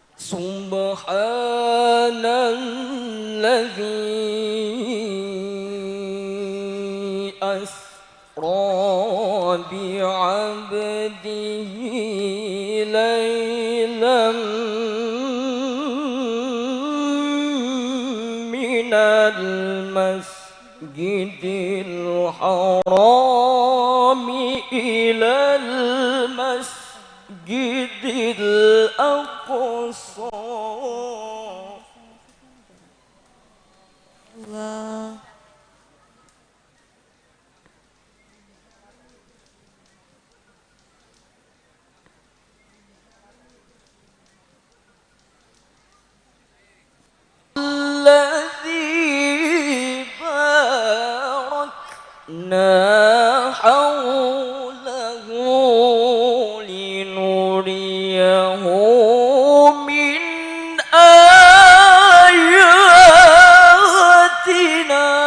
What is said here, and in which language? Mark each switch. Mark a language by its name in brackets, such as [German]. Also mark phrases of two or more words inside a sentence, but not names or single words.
[Arabic] سبحان الذي أسرى بعبده ليلا من المسجد الحرام إلى المسجد الأقصى. Allah. الذي باركنا حوله لنريه من آياتنا.